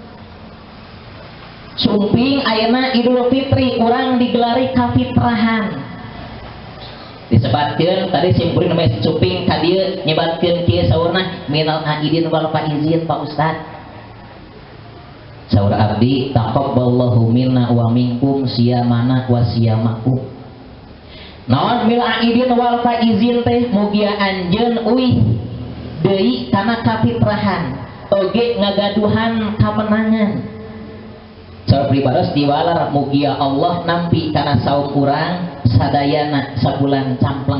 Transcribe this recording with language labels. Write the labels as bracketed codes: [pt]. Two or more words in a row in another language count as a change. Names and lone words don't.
[su] Sumping ayeuna Idul Fitri urang digelari kafitrahan. Disebutkeun tadi simpurin nama sumping ka dieu nyebatkeun kieu saurna [ar] minal aidin wal faizin [su] Pak Ustad. Saur abdi [ar] taqabbalallahu minna wa minkum siyamana wa siyamakum. [su] Naon [ar] mil aidin wal faizin [su] teh mugia anjeun uih deui kana kafitrahan oge ngagaduhan kamenangan. Saur pribados diwalar mugia Allah nampi kana saum urang sadayana sabulan campleng.